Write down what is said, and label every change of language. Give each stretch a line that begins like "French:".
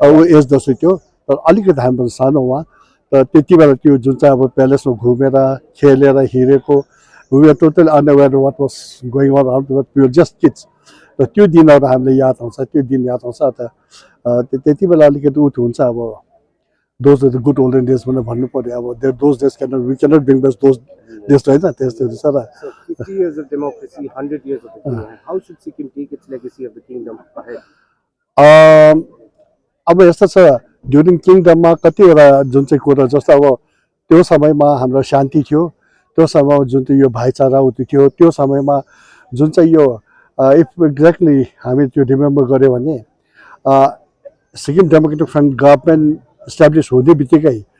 Nepali: As जस्तो थियो तर अलिकति हामी सानो उहाँ र त्यति बेला त्यो जुन चाहिँ अब प्यालेसमा घुमेर खेलेर हिँडेको
English: we are totally unaware what was going on
Nepali: we are just kids र त्यो दिनहरू हामीले याद आउँछ त्यो दिन याद आउँछ अन्त त्यति बेला अलिकति उठ हुन्छ अब
English: those the good olden days
Nepali: भनेर भन्नु पर्यो अब
English: those days we cannot bring best those days
Nepali: होइन त्यस्तोहरू छ र
English: So 50 years of democracy, 100 years of the kingdom. How should Sikkim take its legacy of the kingdom ahead?
Nepali: अब यस्तो छ ड्युरिङ किङडममा कतिवटा जुन चाहिँ कुरा जस्तो अब त्यो समयमा हाम्रो शान्ति थियो त्यो समयमा जुन चाहिँ यो भाइचारा थियो त्यो समयमा जुन चाहिँ यो
English: if exactly
Nepali: हामी त्यो रिमेम्बर गऱ्यो भने Sikkim democratic front government establish हुँदै बित्तिकै